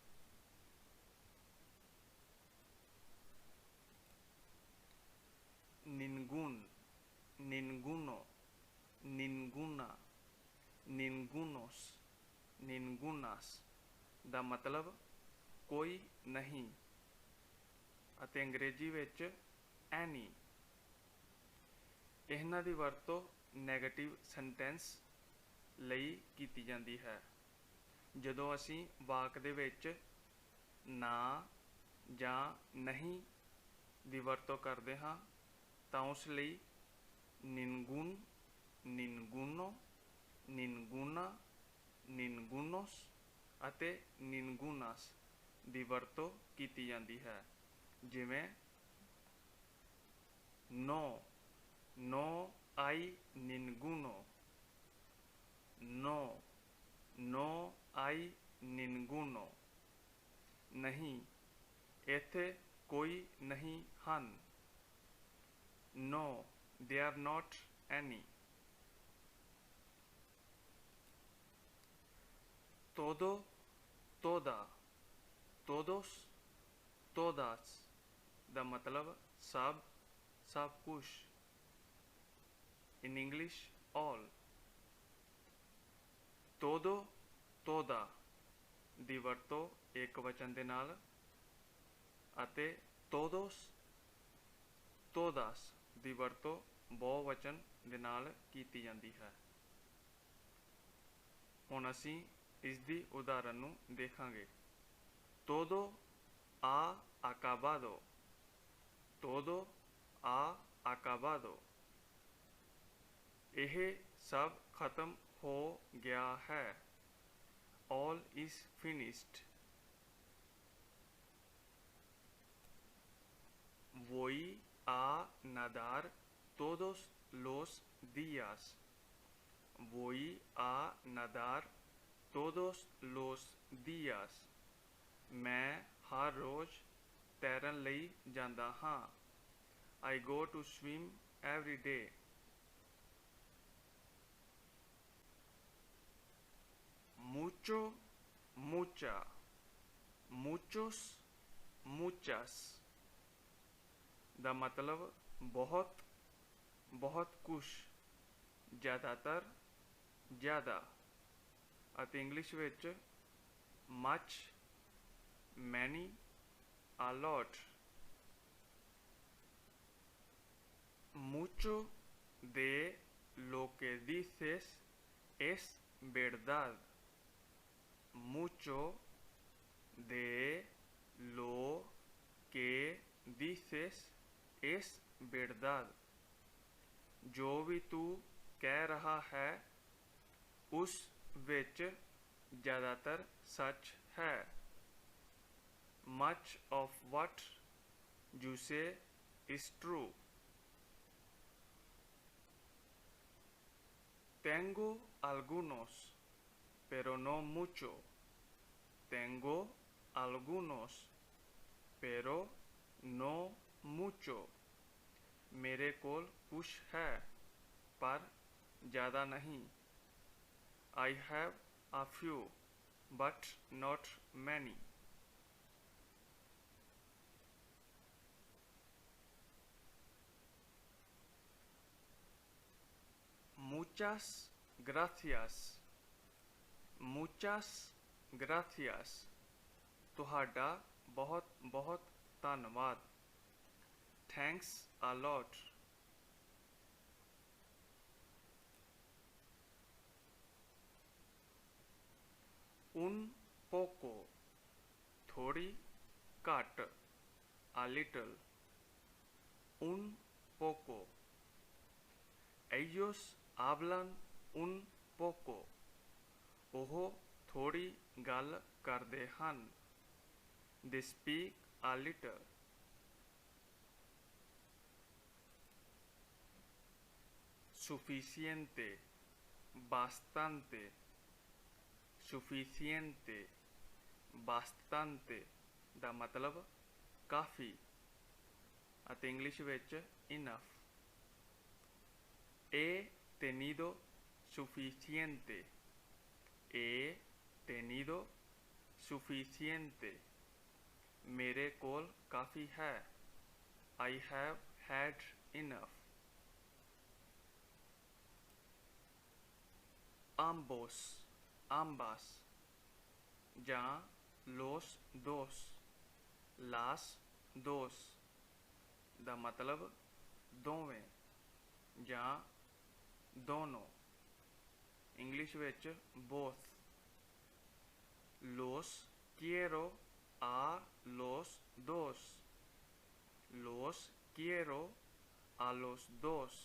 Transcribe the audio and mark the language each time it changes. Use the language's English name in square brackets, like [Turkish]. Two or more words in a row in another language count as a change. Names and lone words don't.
[Spanish] ningún, ninguno, ninguna, ningunos, ningunas [Punjabi] ਦਾ ਮਤਲਬ ਕੋਈ ਨਹੀਂ ਅਤੇ ਅੰਗਰੇਜ਼ੀ ਵਿੱਚ ਐਨੀ। ਇਹਨਾਂ ਦੀ ਵਰਤੋਂ [English] negative sentence [Punjabi] ਲਈ ਕੀਤੀ ਜਾਂਦੀ ਹੈ। ਜਦੋਂ ਅਸੀਂ ਵਾਕ ਦੇ ਵਿੱਚ ਨਾ ਜਾਂ ਨਹੀਂ ਦੀ ਵਰਤੋਂ ਕਰਦੇ ਹਾਂ ਤਾਂ ਉਸ ਲਈ [Spanish] ningún, ninguno, ninguna, ningunos [Punjabi] ਅਤੇ ningunas ਦੀ ਵਰਤੋਂ ਕੀਤੀ ਜਾਂਦੀ ਹੈ, ਜਿਵੇਂ [Spanish] no, no hay ninguno। no, no hay ninguno। [Punjabi] ਨਹੀਂ, ਇੱਥੇ ਕੋਈ ਨਹੀਂ ਹਨ। [English] no, they are not any। [Spanish] todo, toda, todos, todas [Punjabi] ਦਾ ਮਤਲਬ ਸਭ, ਸਭ ਕੁਛ। [English] in English all। [Spanish] todo, toda [Punjabi] ਦੀ ਵਰਤੋਂ ਇੱਕ ਵਚਨ ਦੇ ਨਾਲ ਅਤੇ [Spanish] todos, todas [Punjabi] ਦੀ ਵਰਤੋਂ ਬਹੁਵਚਨ ਦੇ ਨਾਲ ਕੀਤੀ ਜਾਂਦੀ ਹੈ। ਹੁਣ ਅਸੀਂ ਇਸ ਦੀ ਉਦਾਹਰਨ ਨੂੰ ਦੇਖਾਂਗੇ। [Spanish] todo ha acabado। todo ha acabado। [Punjabi] ਇਹ ਸਭ ਖਤਮ ਹੋ ਗਿਆ ਹੈ। [English] all is finished। [Spanish] voy a nadar todos los días। voy a nadar todos los días। [Punjabi] ਮੈਂ ਹਰ ਰੋਜ਼ ਤੈਰਨ ਲਈ ਜਾਂਦਾ ਹਾਂ। [English] I go to swim every day। [Spanish] mucho, mucha, muchos, muchas [Punjabi] ਦਾ ਮਤਲਬ ਬਹੁਤ, ਬਹੁਤ ਕੁਛ, ਜ਼ਿਆਦਾਤਰ, ਜ਼ਿਆਦਾ। ਅਤੇ ਇੰਗਲਿਸ਼ ਵਿੱਚ [English] much, many, a lot. [Spanish] Mucho de lo que dices es verdad. Mucho de lo que dices es verdad. [Punjabi] ਜੋ ਵੀ ਤੂੰ ਕਹਿ ਰਹਾ ਹੈ ਉਸ ਵਿੱਚ ਜ਼ਿਆਦਾਤਰ ਸੱਚ ਹੈ। [English] Much of what you say is true. [Spanish] Tengo algunos, pero no mucho. Tengo algunos, pero no mucho. [Punjabi] ਮੇਰੇ ਕੋਲ ਕੁਛ ਹੈ ਪਰ ਜ਼ਿਆਦਾ ਨਹੀਂ। [English] I have a few, but not many. [Spanish] Muchas gracias. Muchas gracias. [Punjabi] ਤੁਹਾਡਾ ਬਹੁਤ ਬਹੁਤ ਧੰਨਵਾਦ। [English] Thanks a lot. [Spanish] Un poco, [Punjabi] ਥੋੜੀ, ਘੱਟ, [English] a little. [Spanish] Un poco. Ellos hablan un poco. [Punjabi] ਉਹ ਥੋੜੀ ਗੱਲ ਕਰਦੇ ਹਨ। [English] They speak a little. [Spanish] Suficiente, bastante. Suficiente, bastante [Punjabi] ਦਾ ਮਤਲਬ ਕਾਫੀ ਅਤੇ ਇੰਗਲਿਸ਼ ਵਿੱਚ enough. [Spanish] He tenido suficiente. He tenido suficiente. [Punjabi] ਮੇਰੇ ਕੋਲ ਕਾਫੀ ਹੈ। [English] I have had enough. [Spanish] Ambos, ambas, ya los dos, las dos [Punjabi] ਦਾ ਮਤਲਬ ਦੋਵੇਂ ਜਾਂ ਦੋਨੋਂ ਇੰਗਲਿਸ਼ ਵਿੱਚ both. [Spanish] Los quiero a los dos. Los quiero a los dos.